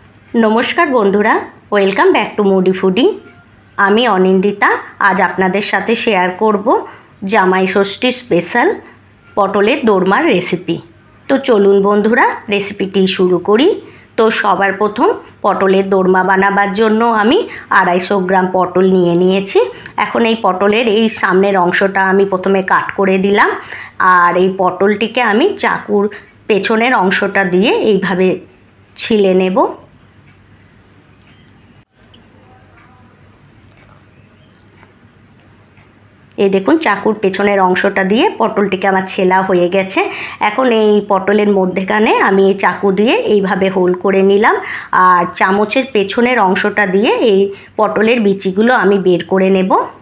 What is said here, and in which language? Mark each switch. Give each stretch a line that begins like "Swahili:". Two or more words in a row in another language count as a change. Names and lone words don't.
Bangla: নমস্কার বন্ধুরা
English: welcome back to Moody Foodie.
Bangla: আমি অনিন্দিতা আজ আপনাদের সাথে শেয়ার করব জামাই ষষ্ঠী স্পেশাল পটলের দোরমার রেসিপি। তো চলুন বন্ধুরা রেসিপিটি শুরু করি। তো সবার প্রথম পটলের দোরমা বানাবার জন্য আমি 250 গ্রাম পটল নিয়ে নিয়েছি। এখন এই পটলের এই সামনের অংশটা আমি প্রথমে কাট করে দিলাম আর এই পটলটিকে আমি চাকুর পেছনের অংশটা দিয়ে এইভাবে ছিলে নেব। এই দেখুন চাকুর পেছনের অংশটা দিয়ে পটলটিকে আমার ছেলা হয়ে গেছে। এখন এই পটলের মধ্যেখানে আমি এই চাকু দিয়ে এইভাবে হোল করে নিলাম আর চামচের পেছনের অংশটা দিয়ে এই পটলের বিচিগুলো আমি বের করে নেব।